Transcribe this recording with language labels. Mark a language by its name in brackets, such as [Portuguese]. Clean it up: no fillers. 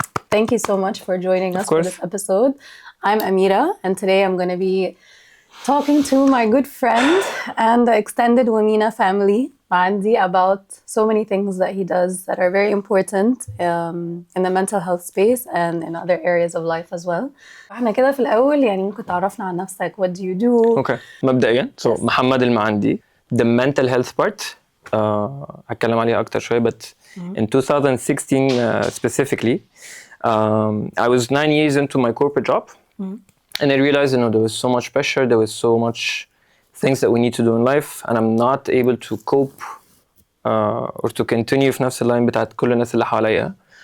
[English] Thank you so much for joining us for this episode. I'm Amira, and today I'm going to be talking to my good friend and the extended Wamina family, Mohamed, about so many things that he does that are very important in the mental health space and in other areas of life as well. [Arabic] احنا كده في الأول يعني ممكن تعرفنا عن نفسك. [English] What do you do? Okay. [Arabic] مبدئيا محمد Elma'andi. [English] The mental health part, [Arabic] هتكلم عليها أكتر شوية, [English] but in 2016 specifically, I was 9 years into my corporate job, and I realized, there was so much pressure, there was so much things that we need to do in life, and I'm not able to cope or to continue [Arabic] في نفس اللاين بتاعت كل الناس اللي حواليا.